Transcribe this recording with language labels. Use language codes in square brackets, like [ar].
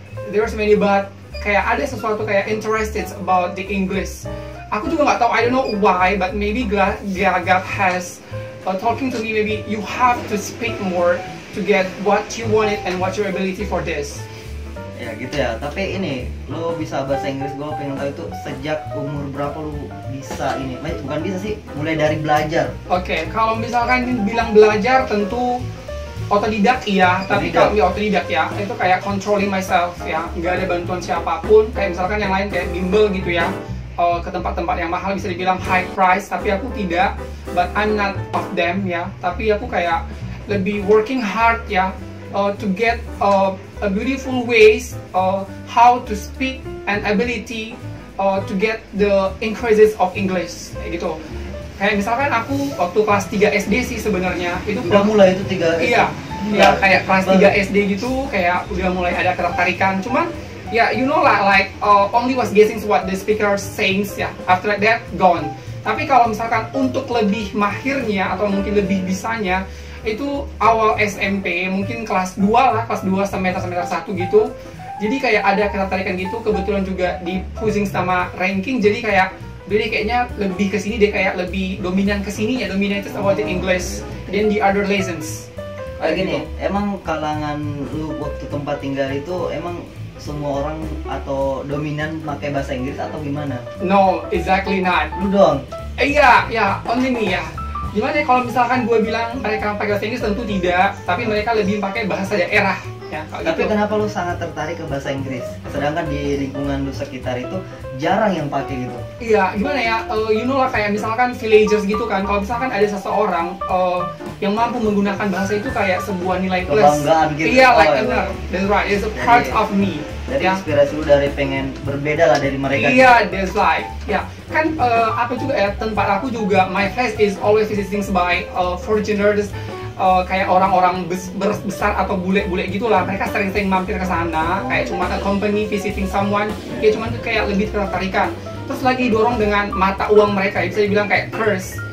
[en] There's many, but [id] kayak ada sesuatu kayak [en] interested about the English. [id] Aku juga nggak tahu, [en] I don't know why, but maybe God has talking to me. Maybe you have to speak more to get what you wanted and what your ability for this. [id] Ya gitu ya. Tapi ini, lo bisa bahasa Inggris, gue pengen tahu itu sejak umur berapa lo bisa ini? Bukan bisa sih, mulai dari belajar. Oke, kalau misalkan bilang belajar tentu otodidak iya, tapi kalau otodidak ya, itu kayak [en] controlling myself [id] ya, nggak ada bantuan siapapun. Kayak misalkan yang lain kayak bimbel gitu ya, ke tempat-tempat yang mahal bisa dibilang [en] high price, [id] tapi aku tidak, [en] but I'm not of them [id] ya. Tapi aku kayak lebih [en] working hard ya, to get a beautiful ways how to speak and ability to get the increases of English [id] kayak gitu. Kayak misalkan aku waktu kelas 3 SD sih sebenarnya itu udah mulai itu 3 SD. Iya, ya kayak kelas 3 SD gitu kayak udah mulai ada ketertarikan. Cuman ya [en] you know lah, like only was guessing what the speaker saying ya. After that gone. [id] Tapi kalau misalkan untuk lebih mahirnya atau mungkin lebih bisanya itu awal SMP, mungkin kelas 2 lah, kelas 2 semester 1 gitu. Jadi kayak ada ketertarikan gitu, kebetulan juga di pushing sama ranking, jadi kayaknya lebih ke sini deh, kayak lebih dominan ke sini ya, [en] dominated about the English than the other lessons. [id] Kayak gini, emang kalangan lu waktu tempat tinggal itu emang semua orang atau dominan pakai bahasa Inggris atau gimana? [en] No, exactly not. [id] Lu dong? Iya, [en] only me [id] ya. Gimana ya kalau misalkan gue bilang mereka pakai bahasa Inggris, tentu tidak, tapi mereka lebih pakai bahasa daerah. Ya, tapi gitu. Kenapa lu sangat tertarik ke bahasa Inggris? Sedangkan di lingkungan lu sekitar itu jarang yang pakai gitu. Iya, gimana ya, [en] you know [id] lah, kayak misalkan villagers gitu kan. Kalau misalkan ada seseorang yang mampu menggunakan bahasa itu kayak sebuah nilai plus. Kebanggaan gitu. Iya, [en] like that's right, it's a part of me. [id] Jadi inspirasi lu dari pengen berbeda lah dari mereka. Iya, [en] that's right. [id] Ya, kan apa juga ya, tempat aku juga, [en] my place is always visiting by foreigners. [id] Kayak orang-orang besar atau bule-bule gitulah, mereka sering-sering mampir ke sana, kayak cuma [en] a company visiting someone, [id] ya cuma kayak lebih ketertarikan. Terus lagi dorong dengan mata uang mereka, bisa dibilang kayak curse.